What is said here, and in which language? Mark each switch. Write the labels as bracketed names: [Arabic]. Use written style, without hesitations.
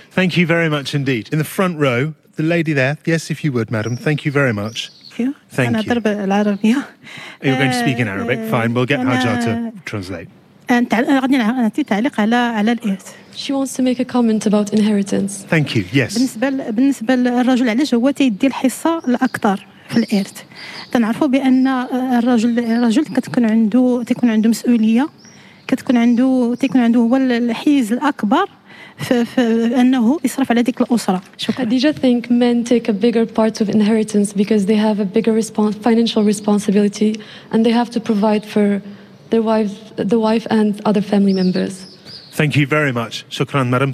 [English] Thank you very much indeed. In the front row, the lady there. Yes, if you would, madam. Thank you very much. Thank you. Thank you. And a bit of Arabic. You're going to speak in Arabic. Fine. We'll get Hajar to translate. She wants to make a comment about inheritance. Thank you. Yes. [Arabic] بالنسبة للرجل علاش هو تيدي الحصة الأكثر في الإرث. تنعرفوا بأن الرجل كتكون عنده مسؤولية. كتكون عنده هو الحيز الأكبر. [English] Khadija, I think men take a bigger part of inheritance because they have a bigger financial responsibility, and they have to provide for their wife, the wife and other family members. Thank you very much. Shukran, madam.